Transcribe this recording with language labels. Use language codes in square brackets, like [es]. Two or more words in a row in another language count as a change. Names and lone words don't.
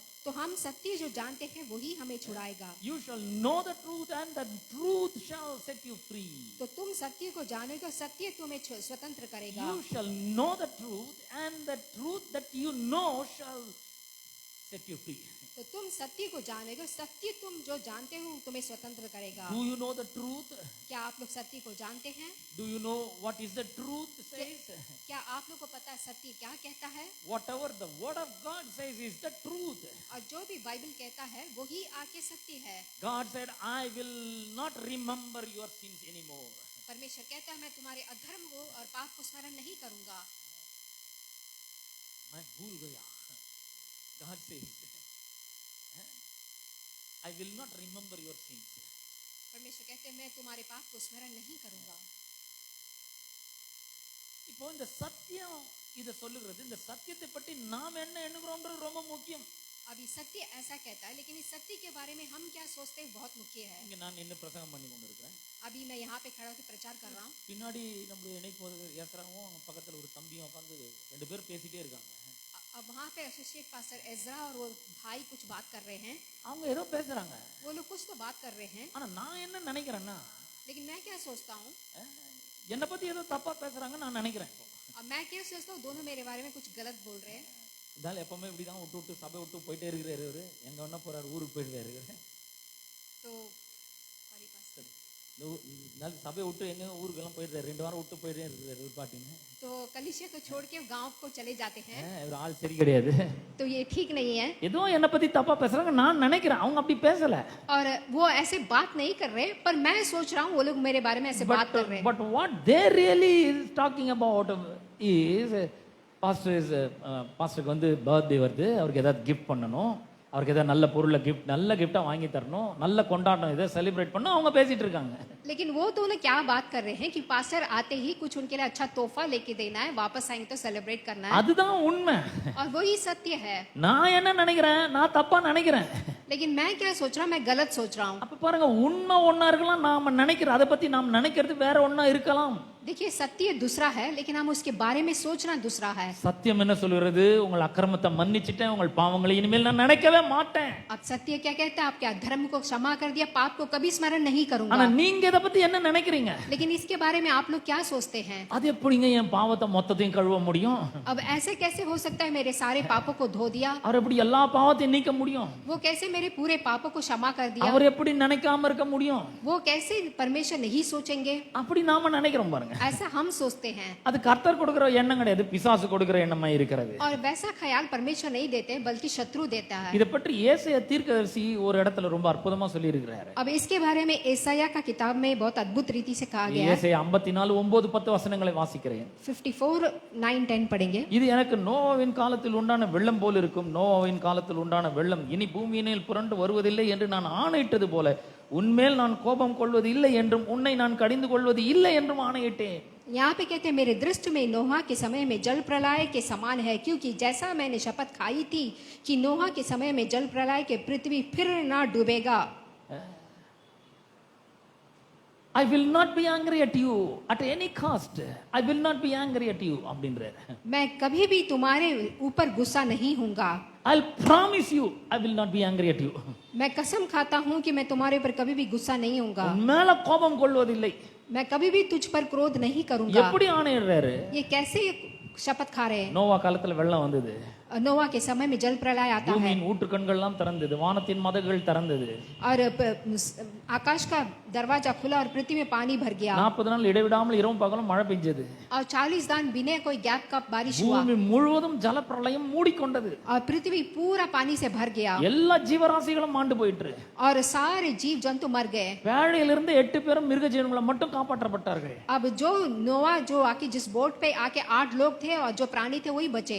[hi] तो हम सत्य जो जानते हैं वही हमें छुड़ाएगा। [en] You shall know the truth and the truth shall set you free. [hi] तो तुम सत्य को जानोगे, सत्य तुम्हें स्वतंत्र करेगा। [en] You shall know the truth and the truth that you know shall set you free. [hi] तो तुम सत्य को जानोगे, सत्य तुम जो जानते हो तुम्हें स्वतंत्र करेगा। [en] Do you know the truth? [hi] क्या आप लोग सत्य को जानते हैं? [en] Do you know what is the truth says? [hi] क्या आप लोग को पता है सत्य क्या कहता है? [en] Whatever the word of God says is the truth. [hi] और जो भी बाइबल कहता है वही आके सत्य है। [en] God said, I will not remember your sins anymore. [hi] परमेश्वर कहता है मैं तुम्हारे अधर्म को और पाप को स्मरण नहीं करूंगा। मैं भूल गया. [en] God says, I will not remember your sins. [hi] परमेश्वर कहते हैं मैं तुम्हारे पाप को स्मरण नहीं करूंगा। [ta] இப்போ இந்த சத்தியம் இத சொல்லுகிறது, இந்த சத்தியத்தை பற்றி நாம் என்ன எண்ணுகிறோம்ன்றது ரொம்ப முக்கியம். [hi] अभी सत्य ऐसा कहता है, लेकिन इस सत्य के बारे में हम क्या सोचते हैं बहुत मुख्य है। [ta] இங்க நான் என்ன பிரசங்கம் பண்ணி கொண்டிருக்கிறேன், [hi] अभी मैं यहाँ पे खड़ा होकर प्रचार कर रहा हूँ। [ta] பின்னாடி நம்முடைய இணைப்போது ஏசராவும் பக்கத்துல ஒரு தம்பியும் உட்கார்ந்து ரெண்டு பேரும் பேசிட்டே இருக்காங்க. [hi] अब वहाँ पे [en] associate pastor [hi] एजरा और वो भाई कुछ बात कर रहे हैं। [ta] அவங்க ஏதோ பேசுறாங்க, [hi] वो लोग कुछ तो बात कर रहे हैं, [ta] ஆனா நான் என்ன நினைக்கிறேன்னா, [hi] लेकिन मैं क्या सोचता हूँ, [ta] என்ன பத்தி ஏதோ தப்பா பேசுறாங்க நான் நினைக்கிறேன். [hi] अब मैं क्या सोचता हूँ, दोनों मेरे बारे में कुछ गलत बोल रहे हैं। [ta] இதால எப்பவுமே இப்படிதான் விட்டு விட்டு சபை விட்டு போயிட்டே இருக்கிறாரு, எங்க வேணா போறாரு, ஊருக்கு போயிடுறாரு. [hi] तो [ta] நல்ல சபையை விட்டு எங்க ஊருக்கெல்லாம் போயிடுறாரு, 2 வாரம் விட்டு போயிடுறேன் பாட்டின்னு. [hi] तो कलीसिया को छोड़ के गांव को चले जाते हैं, [ta] ஒரு ஆள் சரி கிடையாது. [hi] तो ये ठीक नहीं है. [ta] ஏதோ என்னை பத்தி தப்பா பேசுறாங்க நான் நினைக்கிறேன், அவங்க அப்படி பேசல. [hi] और वो ऐसे बात नहीं कर रहे, पर मैं सोच रहा हूँ वो लोग मेरे बारे में ऐसे बात कर रहे हैं. [en] But what they really is talking about is [ta] பாஸ்டருக்கு வந்து பர்த்டே வருது, அவருக்கு ஏதாவது கிஃப்ட் பண்ணணும், அவருக்கு ஏதாவது நல்ல பொருளை நல்ல கிஃப்டா வாங்கி தரணும், நல்ல கொண்டாட்டம் இதை செலிப்ரேட் பண்ணணும், அவங்க பேசிட்டு இருக்காங்க. [hi] लेकिन वो दोनों क्या बात कर रहे हैं कि पास्टर आते ही कुछ उनके लिए अच्छा तोहफा लेके देना है, वापस आएंगे तो सेलिब्रेट करना है. [ta] அதுதான் உண்மை. [hi] और वही सत्य है. [ta] நான் என்ன நினைக்கிறேன், நான் தப்பா நினைக்கிறேன். [hi] लेकिन मैं क्या सोच रहा हूँ, मैं गलत सोच रहा हूँ. [ta] அப்ப பாருங்க, உண்மை ஒண்ணா இருக்கலாம், நாம நினைக்கிற அதை பத்தி நாம் நினைக்கிறது வேற ஒண்ணா இருக்கலாம். [hi] देखिए सत्य दूसरा है, लेकिन हम उसके बारे में सोचना दूसरा है. [ta] சத்தியம் என்ன சொல்கிறது, உங்கள் அக்கிரமத்தை மன்னிச்சிட்டேன், உங்கள் பாவங்களை இனிமேல் நான் நினைக்கவே மாட்டேன். [hi] अब सत्य क्या कहता है, आपके अधर्म को क्षमा कर दिया, पाप को कभी स्मरण नहीं [ta] ஆனா [hi] करूंगा. [ta] நீங்க இத பத்தி என்ன நினைக்கிறீங்க? [hi] लेकिन इसके बारे में आप लोग क्या सोचते हैं? [ta] அது எப்படிங்க என் பாவத்தை மொத்தத்தையும் கழுவ முடியும்? [hi] अब ऐसे कैसे हो सकता है, मेरे सारे पापों को धो दिया? [ta] அவர் எப்படி எல்லா பாவத்தையும் நீக்க முடியும்? [hi] वो कैसे मेरे पूरे पापों को क्षमा कर दिया? [ta] அவர் எப்படி நினைக்காம இருக்க முடியும்? [hi] वो कैसे परमेश्वर नहीं सोचेंगे? [ta] அப்படி நாம நினைக்கிறோம் பாருங்க. [hi] ऐसा हम सोचते हैं. [ta] அது கர்த்தர் கொடுக்கிற எண்ணம் கிடையாது, பிசாசு கொடுக்கிற எண்ணமா இருக்கிறது. [hi] और वैसा ख्याल परमेश्वर नहीं देते, बल्कि शत्रु देता है. [ta] இத பற்றி ஏசாயா தீர்க்கதரிசி ஒரு இடத்துல ரொம்ப அற்புதமா சொல்லி இருக்கிறாரு. [hi] अब इसके बारे में एसाया का किताब में बहुत अद्भुत रीति से कहा गया है. [ta] ஏசாயா 54:9-10 வசனங்களை வாசிக்கிறேன். [hi] 54:9-10 पढ़ेंगे. [ta] இது எனக்கு நோவாவின் காலத்தில் உண்டான வெள்ளம் போல் இருக்கும், நோவாவின் காலத்தில் உண்டான வெள்ளம் இனி பூமியினில் புரண்டு வருவதில்லை என்று நான் ஆணையிட்டது போல உன்மேல் நான் கோபம் கொள்வது இல்லை என்றும் உன்னை நான் கடிந்து கொள்வது இல்லை என்றும் ஆணையிட்டேன். [hi] यहाँ पे कहते हैं, मेरे दृष्टि में नोहा के समय में जल प्रलय के समान है, क्योंकि जैसा मैंने शपथ खाई थी कि नोहा के समय में जल प्रलय के पृथ्वी फिर ना डूबेगा. [en] I will not be angry at you at any cost. I will not be angry at you அப்படின்றாரு. [hi] मैं कभी भी तुम्हारे ऊपर गुस्सा नहीं होऊंगा. [en] I'll promise you I will not be angry at you. [hi] मैं कसम खाता हूँ कि मैं तुम्हारे ऊपर कभी भी गुस्सा नहीं होऊंगा. [ta] உன் மேல கோபம் கொள்வதில்லை. [hi] मैं कभी भी तुझ पर क्रोध नहीं करूंगा. [ta] எப்படி ஆணையிடுறாரு? [hi] ये कैसे शपथ खा रहे हैं? [ta] நோவா காலத்துல வெள்ளம் வந்தது, [hi] नोवा के समय में जल प्रलय आता है, [ta] பூமியின் ஊற்றுக்கண்கள் எல்லாம் திறந்தது, வானத்தின் மதகுகள் திறந்தது, [hi] और आकाश का दरवाजा खुला और पृथ्वी में पानी भर गया. [ta] 40 நாள் இடைவிடாமல் இரவும் பகலும் மழை பெஞ்சது, [hi] और 40 दिन बिना कोई गैप का बारिश हुआ, [ta] பூமி முழுவதும் ஜல பிரளயம் மூடிக்கொண்டது, [hi] और पृथ्वी पूरा पानी से भर गया, [ta] எல்லா ஜீவராசிகளும் மாண்டு போயிற்று, [hi] और सारे जीव जंतु मर गए. [ta] பேழையிலிருந்து 8 பேரும் மிருக ஜீவன்களை மட்டும் காப்பாற்றப்பட்டார்கள். [hi] अब जो नोवा जो आके जिस बोट पे आके 8 लोग थे और जो प्राणी थे वही बचे.